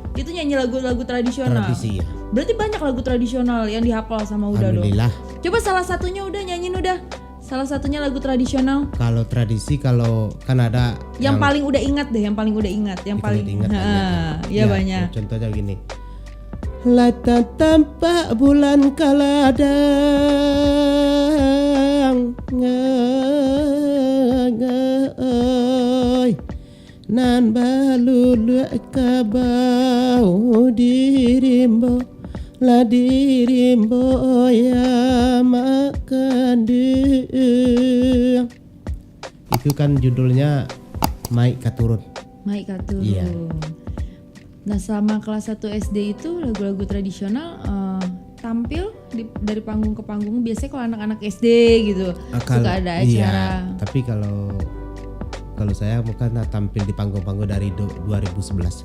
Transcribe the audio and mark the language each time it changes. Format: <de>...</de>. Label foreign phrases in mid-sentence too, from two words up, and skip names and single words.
<id>Itu nyanyi lagu-lagu tradisional. Tradisi ya. Berarti banyak lagu tradisional yang dihafal sama Uda dong. Alhamdulillah. Coba salah satunya udah nyanyiin udah. Salah satunya lagu tradisional. Kalau tradisi, kalau kan ada yang paling udah ingat deh, yang paling ingat. Ya, banyak. Contohnya gini.</id> <min>Lata tampak bulan kaladang ngai nan balulu kabau dirimbo ya makan deung.</min> <id>Itu kan judulnya Maik Katurun. Iya. Nah, selama kelas 1 SD itu lagu-lagu tradisional tampil dari panggung ke panggung. Biasanya kalau anak-anak SD gitu suka ada acara. Iya, tapi kalau saya bukan tampil di panggung-panggung dari 2011.</id>